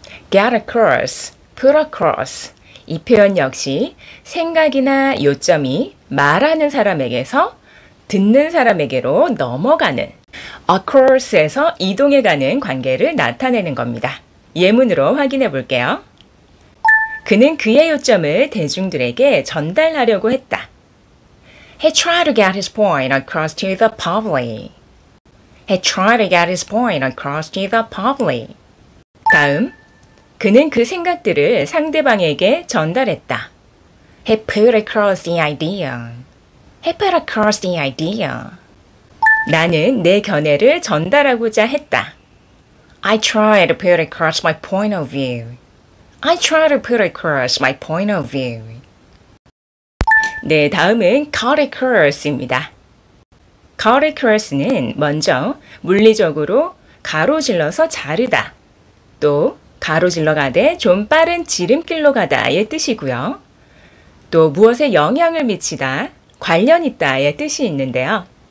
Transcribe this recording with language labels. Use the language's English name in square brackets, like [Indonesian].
[Korean] get across, put across 이 표현 역시 생각이나 요점이 말하는 사람에게서 듣는 사람에게로 넘어가는 across에서 이동해가는 관계를 나타내는 겁니다. 예문으로 확인해 볼게요. 그는 그의 요점을 대중들에게 전달하려고 했다. [English] He tried to get his point across to the public. He tried to get his point across to the public. [Korean] 다음, 그는 그 생각들을 상대방에게 전달했다. [English] He put across the idea. He put across the idea. [Korean] 나는 내 견해를 전달하고자 했다. [English] I tried to put across my point of view. I try to put across my point of view. [Korean] 네, 다음은 cut across입니다. cut across는 먼저 물리적으로 가로질러서 자르다, 또 가로질러 가되 좀 빠른 지름길로 가다의 뜻이고요. 또 무엇에 영향을 미치다, 관련 있다의 뜻이 있는데요.